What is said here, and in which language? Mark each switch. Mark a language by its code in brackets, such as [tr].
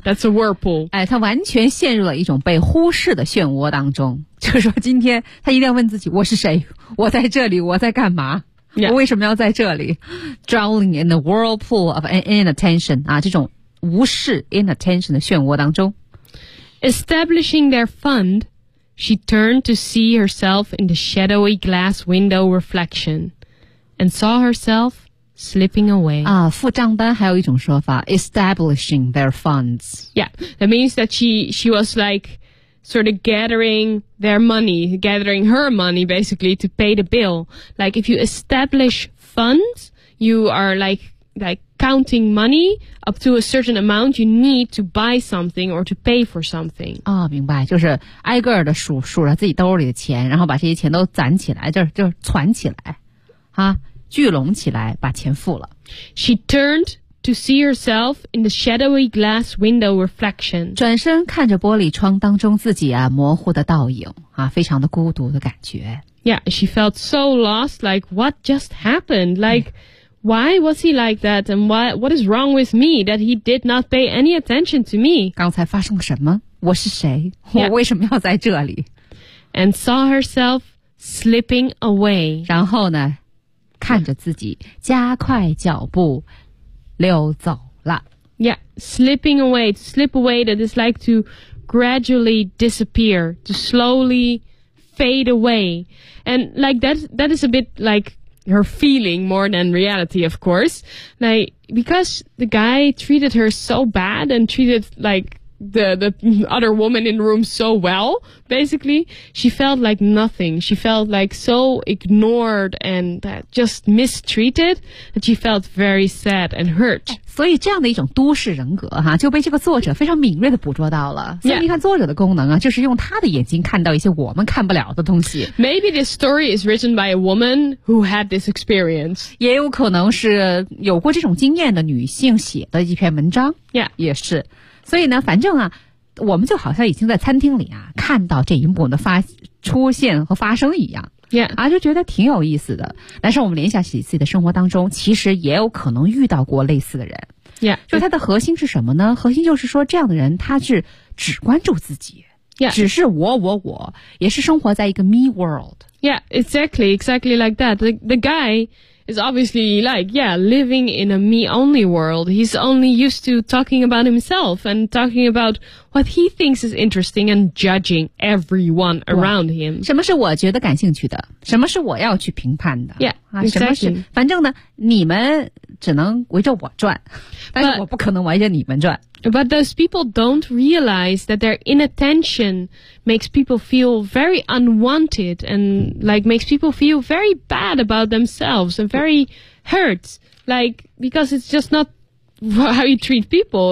[en] That's a whirlpool. [zh] 哎，他完全陷入了一种被忽视的漩涡当中。就是说今天他一定要问自己，我是谁？我在这里，我在干嘛？ [en] Yeah. [zh] 我为什么要在这里 [en] ？Drowning in the whirlpool of inattention. [zh] 啊，这种。无视 inattention 的漩涡当中 [en] Establishing their fund, she turned to see herself in the shadowy glass window reflection and saw herself slipping away. [zh] 啊，付账单还有一种说法 [en] establishing their funds. Yeah, that means that she was like sort of gathering their money, gathering her money basically to pay the bill. Like if you establish funds, you are like counting money up to a certain amount you need to buy something or to pay for something. [zh] 哦，明白，就是挨个的数着自己兜里的钱，然后把这些钱都攒起来，就攒起来，哈，聚拢起来，把钱付了。 [en] She turned to see herself in the shadowy glass window reflection. [zh] 转身看着玻璃窗当中自己啊模糊的倒影啊，非常的孤独的感觉。 [en] Yeah, she felt so lost. Like what just happened? Like.、嗯Why was he like that? And why? What is wrong with me that he did not pay any attention to me? [zh] 刚才发生了什么？我是谁？ [en] Yeah. [zh] 我为什么要在这里？ [en] And saw herself slipping away. [zh] 然后呢，看着自己加快脚步溜走了。 [en] Yeah, slipping away. To slip away. That is like to gradually disappear. To slowly fade away. And like that is a bit like. Her feeling more than reality, of course. Like, because the guy treated her so bad and treated, like, the other woman in the room so well, basically, she felt like nothing. She felt, like, so ignored and just mistreated that she felt very sad and hurt. [zh] 所以这样的一种都市人格哈，就被这个作者非常敏锐地捕捉到了。所以你看作者的功能啊， [en] yeah. [zh] 就是用他的眼睛看到一些我们看不了的东西。 [en] Maybe this story is written by a woman who had this experience. [zh] 也有可能是有过这种经验的女性写的一篇文章。 [en] Yeah. [zh] 也是。所以呢，反正啊，我们就好像已经在餐厅里啊，看到这一幕的出现和发生一样。 [en] Yeah. [zh] 啊，就觉得挺有意思的。但是我们联想起自己的生活当中，其实也有可能遇到过类似的人。 [en] Yeah. [zh] 就它的核心是什么呢？核心就是说，这样的人他是只关注自己。 [en] Yeah. [zh] 只是我，也是生活在一个 [en] me world. Yeah, exactly like that. The guy... It's obviously like, yeah, living in a me-only world. He's only used to talking about himself and talking about what he thinks is interesting and judging everyone around him. [zh] 什么是我觉得感兴趣的？什么是我要去评判的 [en] ？Yeah, exactly. [zh] 反正呢，你们只能围着我转，但是我不可能围着你们转。 [en] But those people don't realize that their inattention makes people feel very unwanted and like makes people feel very bad about themselves and very hurt. Like, because it's just not how you treat people.